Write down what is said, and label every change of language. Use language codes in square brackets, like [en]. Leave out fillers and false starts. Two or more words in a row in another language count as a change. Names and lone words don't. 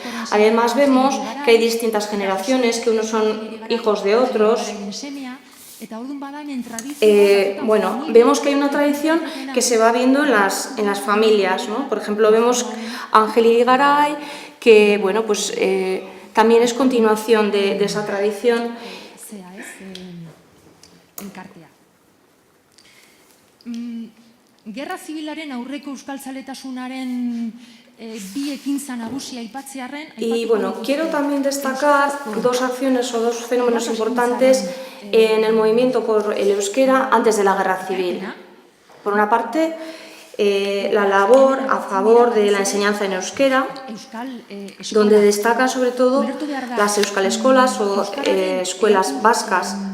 [es] Además vemos que hay distintas generaciones, que unos son hijos de otros. Vemos que hay una tradición que se va viendo en las familias, ¿no? Por ejemplo, vemos a Ángel Irigaray, que también es continuación de esa tradición. [eu] Gerra zibilaren aurreko euskaltzaletasunaren bi ekintza nagusia aipatzearren. [es] Y quiero también destacar 2 acciones o 2 fenómenos importantes en el movimiento por el euskera antes de la Guerra Civil. Por una parte, la labor a favor de la enseñanza en euskera, donde destacan sobre todo las euskal-escolas o escuelas vascas.